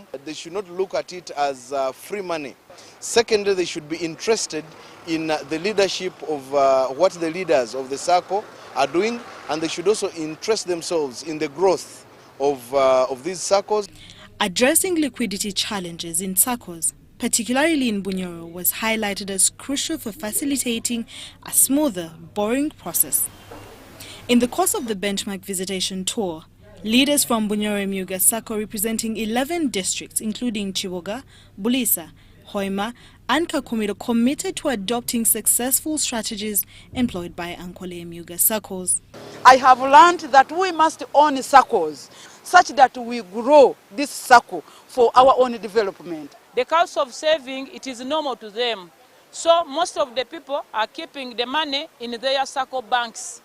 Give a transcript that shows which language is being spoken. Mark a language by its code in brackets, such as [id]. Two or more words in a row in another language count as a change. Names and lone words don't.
[en] They should not look at it as free money. Secondly, they should be interested in the leadership of what the leaders of the circle are doing, and they should also interest themselves in the growth of these circles. Addressing liquidity challenges in circles, particularly in Bunyoro, was highlighted as crucial for facilitating a smoother borrowing process. In the course of the benchmark visitation tour, leaders from Bunyoro Emyuga Sacco representing 11 districts, including Chiwoga, Bulisa, Hoima and Kakumiro committed to adopting successful strategies employed by Ankwale Myuga circles. I have learned that we must own circles such that we grow this circle for our own development. The cost of saving, it is normal to them. So most of the people are keeping the money in their circle banks.